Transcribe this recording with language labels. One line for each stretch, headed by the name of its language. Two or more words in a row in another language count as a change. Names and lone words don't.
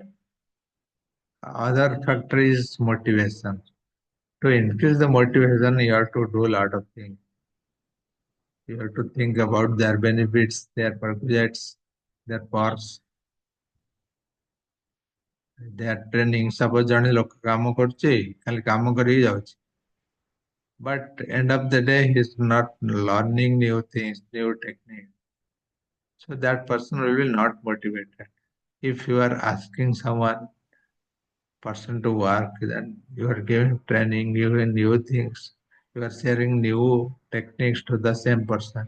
English: Other factor is motivation. To increase the motivation, you have to do a lot of things. You have to think about their benefits, their perquisites, their perks, their training.
Odia: Suppose ଜଣେ ଲୋକ କାମ କରୁଛି, ଖାଲି କାମ କରିକି ଯାଉଛି.
English: But end of the day, he's not learning new things, new techniques. So that person will be not motivated. If you are asking someone person to work, then you are giving training, giving new things, you are sharing new techniques to the same person.